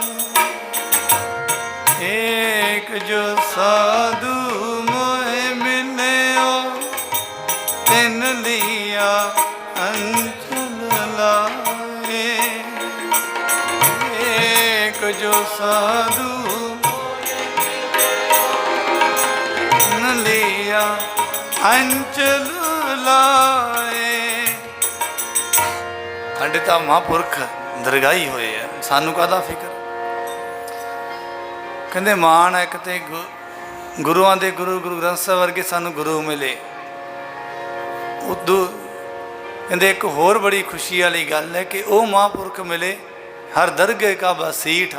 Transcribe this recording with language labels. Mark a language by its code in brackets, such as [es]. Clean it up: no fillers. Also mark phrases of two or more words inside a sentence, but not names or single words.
[pa] ਏਕ ਜੋ ਸਾਧੂ ਮੋਹੇ ਮਿਲਿਓ ਤਿਨ ਲੀਆ ਅੰਚਲ ਲਾਏ। ਏਕ ਜੋ ਸਾਧੂ ਨ ਲੀਆ ਅੰਚਲ ਲਾਏ। ਸਾਡੇ ਤਾਂ ਮਹਾਂਪੁਰਖ ਦਰਗਾਹੀ ਹੋਏ ਆ, ਸਾਨੂੰ ਕਾਹਦਾ ਫਿਕਰ। ਕਹਿੰਦੇ ਮਾਣ ਇੱਕ ਤੇ ਗੁਰੂਆਂ ਦੇ ਗੁਰੂ ਗੁਰੂ ਗ੍ਰੰਥ ਸਾਹਿਬ ਵਰਗੇ ਸਾਨੂੰ ਗੁਰੂ ਮਿਲੇ। ਉਦੋਂ ਕਹਿੰਦੇ ਇੱਕ ਹੋਰ ਬੜੀ ਖੁਸ਼ੀ ਵਾਲੀ ਗੱਲ ਹੈ ਕਿ ਉਹ ਮਹਾਂਪੁਰਖ ਮਿਲੇ ਹਰ ਦਰਗਾਹ ਕਾ ਬਸੀਠ।